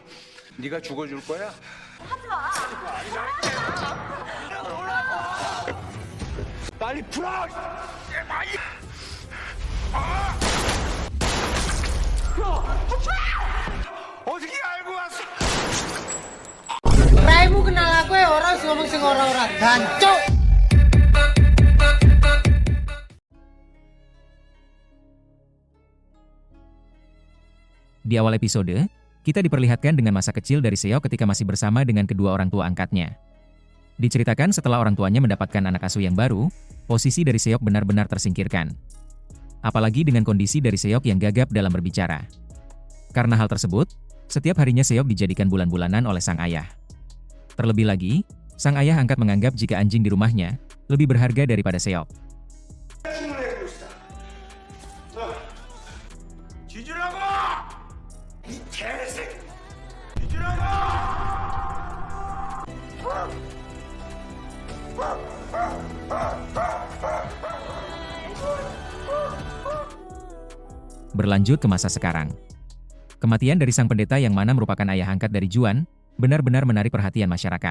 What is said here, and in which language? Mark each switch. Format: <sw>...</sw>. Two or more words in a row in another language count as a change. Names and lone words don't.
<ko>네가 죽어줄 거야? 빨리 풀어. 어떻게 알고 왔어?</ko> <jv>Raimu kenal aku ya orang ngomong sing ora-ora gancuk.</jv> <id>Di awal episode, kita diperlihatkan dengan masa kecil dari Seok ketika masih bersama dengan kedua orang tua angkatnya. Diceritakan setelah orang tuanya mendapatkan anak asuh yang baru, posisi dari Seok benar-benar tersingkirkan. Apalagi dengan kondisi dari Seok yang gagap dalam berbicara. Karena hal tersebut, setiap harinya Seok dijadikan bulan-bulanan oleh sang ayah. Terlebih lagi, sang ayah angkat menganggap jika anjing di rumahnya lebih berharga daripada Seok.</id> <ko>뒤지라고! 이 개새끼! 뒤지라고!</ko> <id>Berlanjut ke masa sekarang. Kematian dari sang pendeta yang mana merupakan ayah angkat dari Juan, benar-benar menarik perhatian masyarakat.</id>